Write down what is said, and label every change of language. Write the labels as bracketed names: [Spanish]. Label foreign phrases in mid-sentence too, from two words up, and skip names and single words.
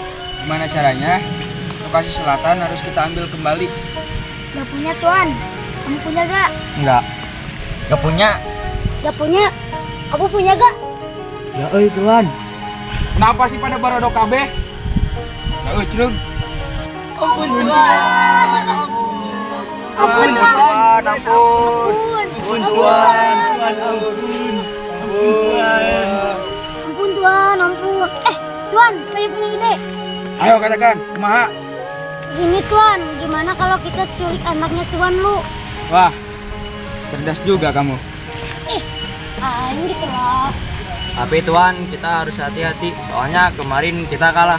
[Indonesian] Gimana caranya? Lokasi selatan harus kita ambil kembali. Gak punya tuan. Kamu punya gak? Enggak. Gak punya. Gak punya. Kamu punya gak? Ya tuan. Kenapa sih pada [Sundanese] barodok kabeh? [Indonesian] Ya cerug. Ampun tuan. Ampun, ampun. Ampun tuan. Ampun tuan. Ampun. Tuan, saya punya ide. Ayo katakan, kumaha? Gini tuan, gimana kalau kita culik anaknya tuan lu? Wah, cerdas juga kamu. Ini gitu loh. Tapi tuan, kita harus hati-hati. Soalnya kemarin kita kalah.